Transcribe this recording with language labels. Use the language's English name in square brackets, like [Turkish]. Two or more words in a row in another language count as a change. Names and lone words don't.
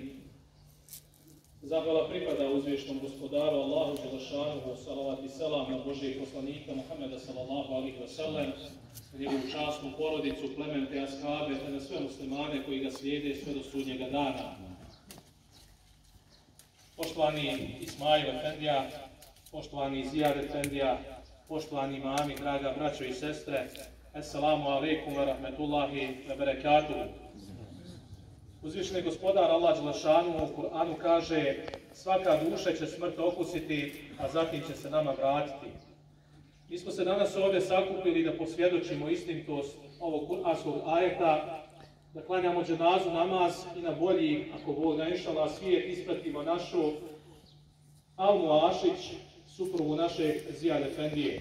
[Bosnian] Zahvala pripada uzvišnom gospodaru Allahu dželešanuhu, salavat i selam na Božijeg poslanika Muhameda [Arabic] صلى الله عليه وسلم, [Bosnian] na njegovu časnu porodicu, plemente, ashabe, te na sve muslimane koji ga slijede sve do sudnjega dana. Poštovani Ismail Efendija, poštovani Zijad Efendija, poštovani imami, draga braćo i sestre, [Arabic] السلام عليكم ورحمة الله وبركاته. [Bosnian] Uzvišeni gospodar Allah dželešanuhu u Kur'anu kaže: svaka duša će smrt okusiti, a zatim će se nama vratiti. Mi smo se danas ovdje sakupili da posvjedočimo istinitost ovog kur'anskog ajeta, da klanjamo dženazu namaz i na bolji, ako Bog da inšala svijet, ispratimo našu Almu Ašić, suprugu našeg Zijad Efendije.